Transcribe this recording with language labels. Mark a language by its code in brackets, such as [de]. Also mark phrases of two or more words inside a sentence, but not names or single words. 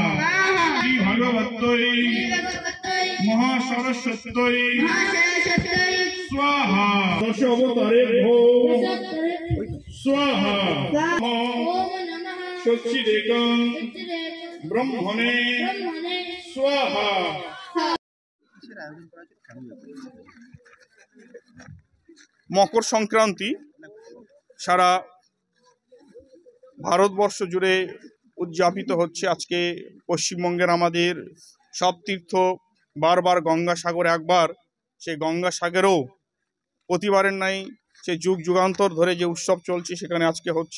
[sa] श्री भगवते महासरस्वत्यै स्वाहा। दश अवतारे भो स्वाहा। सच्चिदेकं ब्रह्मणे स्वाहा। [bn] মকর সংক্রান্তি সারা ভারতবর্ষ জুড়ে উদযাপিত হচ্ছে। আজকে পশ্চিমবঙ্গের আমাদের সব তীর্থ বারবার গঙ্গাসাগর একবার, সেই গঙ্গাসাগরেও প্রতিবারের নাই সে যুগ যুগান্তর ধরে যে উৎসব চলছে সেখানে আজকে হচ্ছে।